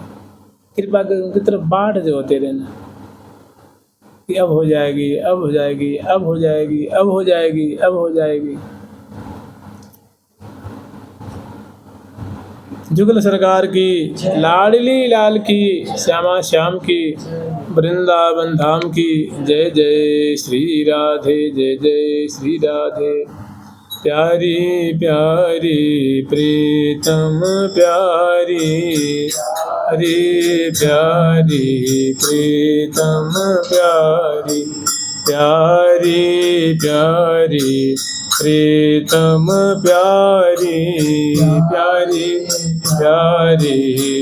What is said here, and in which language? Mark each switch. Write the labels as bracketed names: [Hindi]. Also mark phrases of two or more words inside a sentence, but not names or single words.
[Hindi] कृपा कर उनकी तरफ बाट जो होते रहना कि अब हो जाएगी, अब हो जाएगी, अब हो जाएगी, अब हो जाएगी, अब हो जाएगी। जुगल सरकार की, लाडली लाल की, श्यामा श्याम की, वृंदावन धाम की, जय जय श्री राधे, जय जय श्री राधे। प्यारी प्यारी प्रीतम प्यारी, प्यारी प्यारी प्रीतम प्यारी, प्यारी प्यारी प्रीतम प्यारी, प्यारी प्यारी